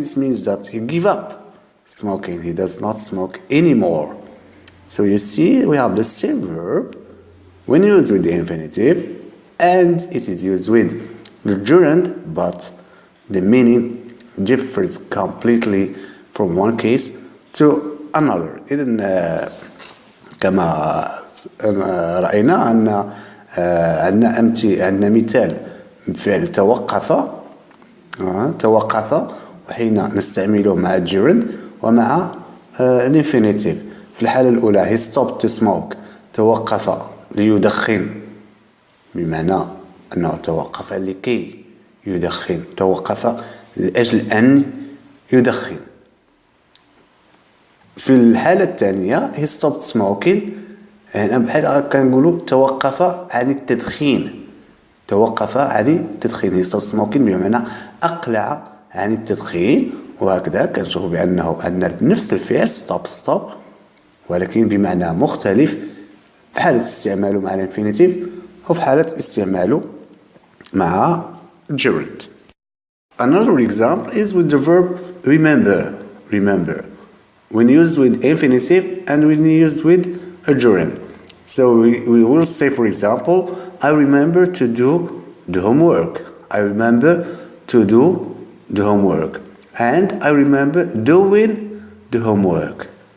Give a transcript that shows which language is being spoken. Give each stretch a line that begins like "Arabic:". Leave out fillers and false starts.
English: This means that he gave up smoking. He does not smoke anymore. So you see, we have the same verb when used with the infinitive, and it is used with the gerund, but the meaning differs completely from one case to another.
Arabic: إذن كما رأينا أن عندنا مثال فعل توقف وحين نستعمله مع الجيرند ومع الانفينيتيف. في الحالة الأولى
English: he stopped to smoke،
Arabic: توقف ليدخن، بمعنى أنه توقف لكي يدخن، توقف لأجل أن يدخن. في الحالة الثانية
English: he stopped smoking،
Arabic: هنا بحال كنقولوا توقف عن التدخين، توقف عن التدخين. he stopped smoking بمعنى أقلع عن التدخين، وهكذا كنشوفوا بأنه عندنا نفس الفعل stop ولكن بمعنى مختلف في حالة استعماله مع الانفينيتيف وفي حالة استعماله مع gerund.
English: Another example is with the verb remember, when used with infinitive and when used with a gerund. So we will say, for example, I remember to do the homework. I remember to do the homework. And I remember doing the homework.